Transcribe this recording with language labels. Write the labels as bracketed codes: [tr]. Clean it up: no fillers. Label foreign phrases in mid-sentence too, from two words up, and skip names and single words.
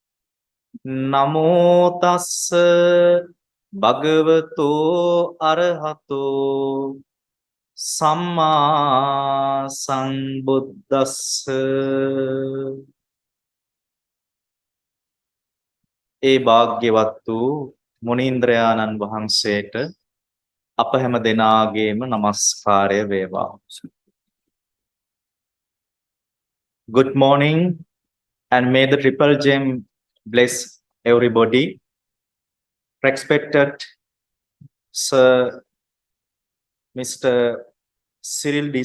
[pi] Namo tassa bhagavato arahato samma sambuddhassa. [si] ඒ භාග්‍යවත් වූ මුනීන්ද්‍රයාණන් වහන්සේට අප හැම දෙනාගේම නමස්කාරය වේවා. [en] Good morning and may the Triple Gem bless everybody. Respected Sir Mr. Cyril D.